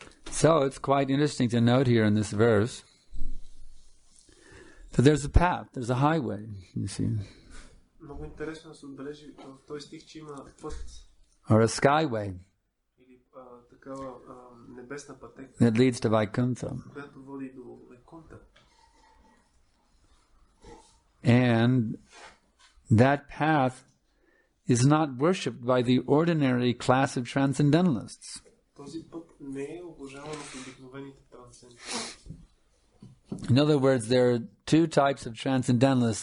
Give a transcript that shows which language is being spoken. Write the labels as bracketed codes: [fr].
[en] So it's quite interesting to note here in this verse that there's a path, there's a highway, you see. [bg] Много интересно да се отбележи в този стих, че има път [en] or a skyway [bg] или такава небесна пътека, [en] that leads to Vaikuntha. [bg] която води до Вайкунта. [en] And that path is not worshipped by the ordinary class of transcendentalists. [bg] Този път не е обожаван от обикновените трансценденталисти. [en] In other words, there are two types of transcendentalists.